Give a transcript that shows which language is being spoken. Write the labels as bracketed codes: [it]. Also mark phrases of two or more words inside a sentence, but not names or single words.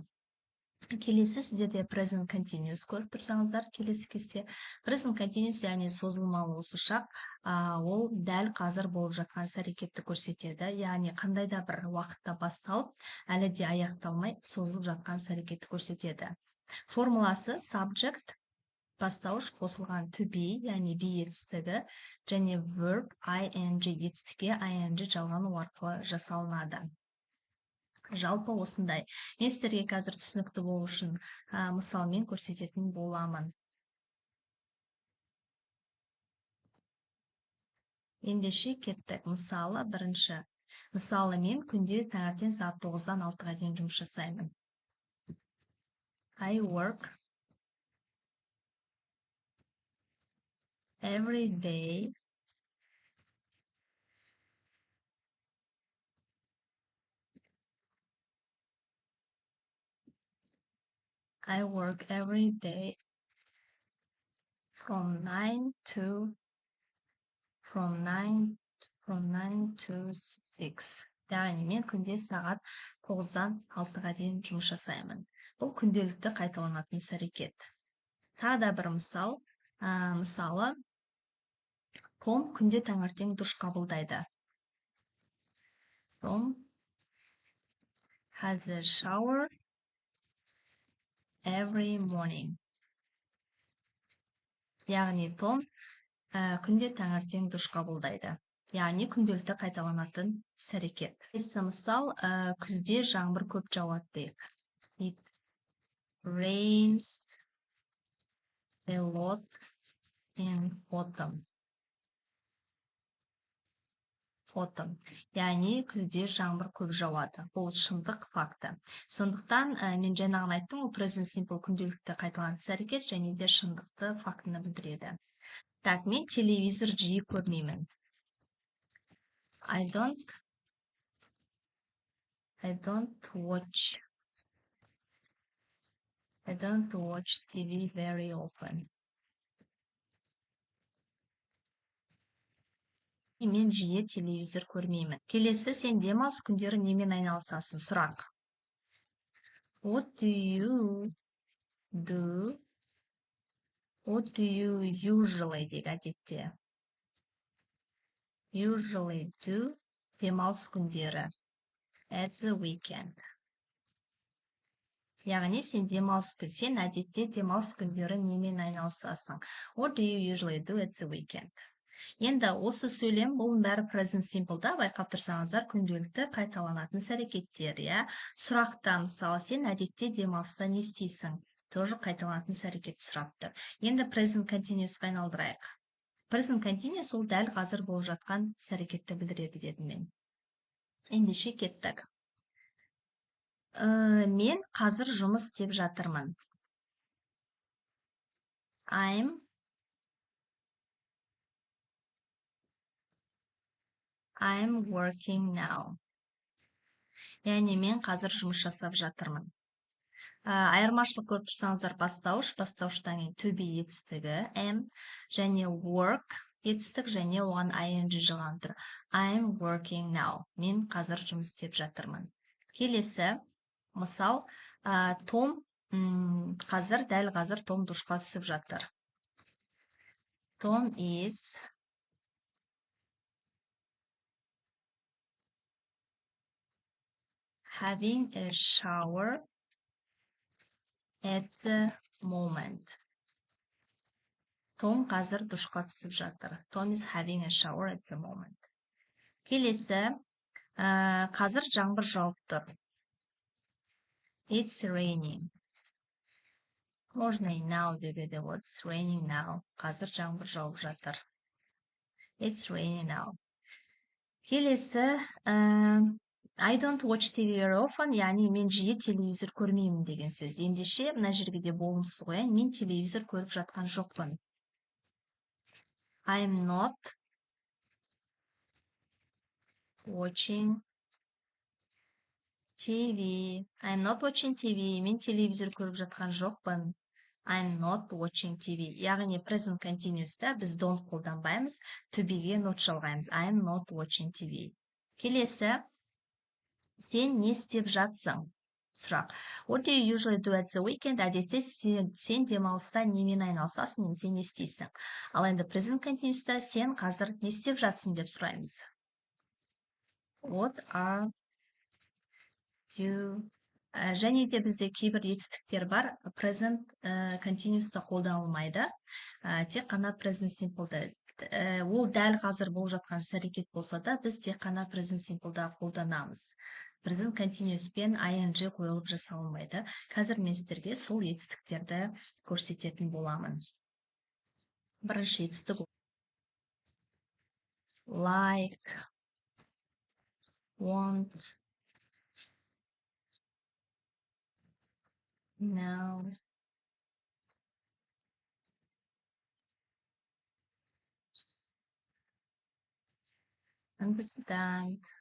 [kk] Келесі сіздерде [en] present continuous [kk] көріп тұрсаңыздар, келесі кесте [en] present continuous [kk] яғни созылмалы осы шақ, ол дәл қазір болып жатқан іс-әрекетті көрсетеді. Яғни қандай да бір уақытта басталып, әлі де аяқталмай созылып жатқан іс-әрекетті көрсетеді. Формуласы subject бастауыш қосылған [en] to be, [kk] яғни be етістігі, және [en] verb ing [kk] етістікке ing жалғану арқылы жасалынады. Жалпы осындай. Мен сіздерге қазір түсінікті болу үшін мысалмен көрсететін боламын. Ендеше кеттік. Мысалы, бірінші. Мысалы, мен күнде таңертең сағат 9-дан 6-ға дейін жұмыс жасаймын. [en] I work every day from 9 to 6. [kk] Яғни мен күнде сағат 9-дан 6-ға дейін жұмыс жасаймын. Бұл күнделікті қайталанатын іс-әрекет. Тағы да бір мысал. Мысалы, Том күнде таңертең душ қабылдайды. [en] Tom has a shower every morning. [kk] Яғни Том күнде таңертең душ қабылдайды. Яғни күнделікті қайталанатын іс-әрекет. Келесі мысал, күзде жаңбыр көп жауады дейік. [en] It rains a lot in autumn. [kk] Яғни күзде жаңбыр көп жауады. Бұл шындық факті. Сондықтан мен жаңағын айттым, ол [en] present simple [kk] күнделікті қайталанатын іс-әрекет және де шындықты, фактіні білдіреді. Так, мен телевизор жиі көрмеймін. [en] I don't watch TV very often. [kk] Мен жиі телевизор көрмеймін. Келесі, сен демалыс күндері немен айналысасың? Сұрақ. [en] What do you usually [kk] дейік әдетте? [en] Usually do [kk] демалыс күндері. [en] At the weekend. [kk] Яғни сен әдетте демалыс күндері немен айналысасың? [en] What do you usually do at the weekend? [kk] Енді осы сөйлем, бұның бәрі [en] present simple- [kk] да, байқап тұрсаңыздар, күнделікті қайталанатын іс-әрекеттер, иә. Сұрақта, мысалы, сен әдетте демалыста не істейсің? Тоже қайталанатын іс-әрекет сұрап тұр. Енді [en] present continuous- [kk] қа айналдырайық. [en] Present continuous [kk] ол дәл қазір болып жатқан іс-әрекетті білдіреді дедім мен. Ендеше кеттік. Мен қазір жұмыс істеп жатырмын. [en] I'm working now. [kk] Яғни мен қазір жұмыс жасап жатырмын. Айырмашылық көріп тұрсаңыздар, бастауыштан кейін [en] to be [kk] етістігі, am, және work етістік, және оған ing жалғанып тұр. [en] I'm working now. [kk] Мен қазір жұмыс істеп жатырмын. Келесі, мысал, Том дәл қазір Том душқа түсіп жатыр. [en] Tom is having a shower at the moment. [kk] Том қазір душқа түсіп жатыр. [en] Tom is having a shower at the moment. [kk] Келесі, қазір жаңбыр жауып тұр. [en] It's raining. [ru] Можно и [kk] now деуге де болады. [en] It's raining now. [kk] Қазір жаңбыр жауып жатыр. [en] It's raining now. Келесі, I don't watch TV very often, [kk] яғни мен жиі телевизор көрмеймін деген сөз. Ендеше, мына жерге де болымсыз қояйын, мен телевизор көріп жатқан жоқпын. [en] I'm not watching TV. I'm not watching TV. [kk] Мен телевизор көріп жатқан жоқпын. [en] I'm not watching TV. [kk] Яғни [en] present continuous'та [kk] біз don't қолданбаймыз, [en] to be- [kk] ге not жалғаймыз. [en] I'm not watching TV. [kk] Келесі, сен не істеп жатсың? Сұрақ. [en] What do you usually do at the weekend? [kk] Әдетте сен демалыста немен айналысасың, немесе не істейсің? Ал енді [en] present continuous'та [kk] сен қазір не істеп жатсың деп сұраймыз. [en] What are you? [kk] Және де бізде кейбір етістіктер бар, [en] present continuous'та [kk] қолданылмайды, тек қана [en] present simple'да. [kk] Ол дәл қазір болып жатқан іс-әрекет болса да, біз тек қана [en] present simple'да [kk] қолданамыз. [en] Present continuous [kk] пен ing қойылып жасалынбайды. Қазір мен сіздерге сол етістіктерді көрсететін боламын. Бірінші етістік [en] like, want, [kk] know, understand,